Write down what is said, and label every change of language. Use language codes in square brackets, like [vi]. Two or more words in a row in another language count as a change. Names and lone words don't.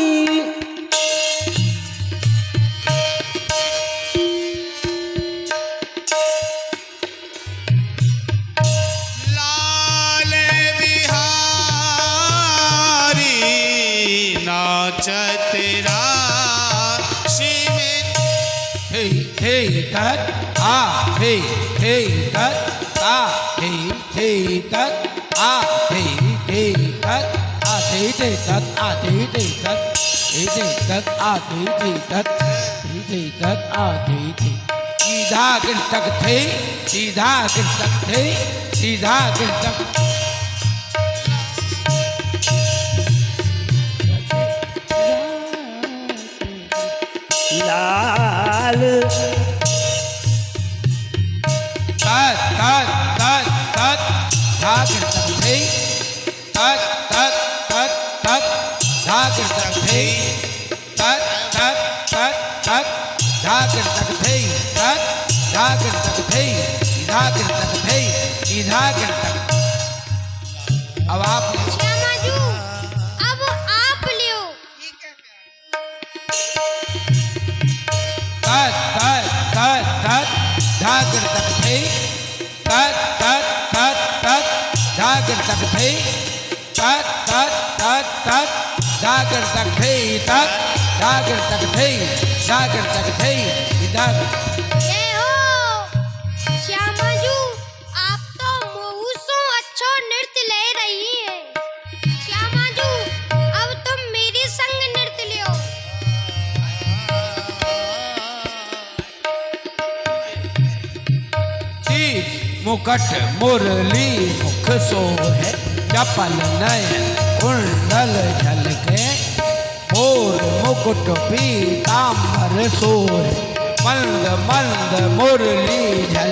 [bra] लाल बिहारी नाचत राशि में। हे हे तत आ हे हे तत आ हे हे तत आ हे हे तत आ हे हे तत आ हे हे तत हे हे तत आ हे हे तत हे हे तत आ हे हे। सीधा गिरतक थे, सीधा गिरतक थे, सीधा गिरतक। लाल तत तत तत तत धागिर तक थे, तत तत तत तत धागिर तक थे, तत तत तत तत धागिर तक थे, तत धागिर तक थे, धागिर तक थे, धागिर तक। अब आप श्यामाजू, अब आप लियो। [hi] ठीक है प्यारी। तत तत तत तत धागिर तक थे, तत तत तत तत धागिर तक थे, तत तत तत तत धागिर तक थे, तत धागिर तक थे, धागिर तक थे, धागिर। [bra] जय हो श्यामाजू, आप तो मुँह अच्छो नृत्य ले रही हैं। श्यामाजू, अब तुम मेरे संग नृत्य लियो। शीश मुकट मुरली मुख सोहे, चपल नयन कुंडल झलके, मोर मुकुट पीतांबर सोहे, मंद मंद मुरली झल।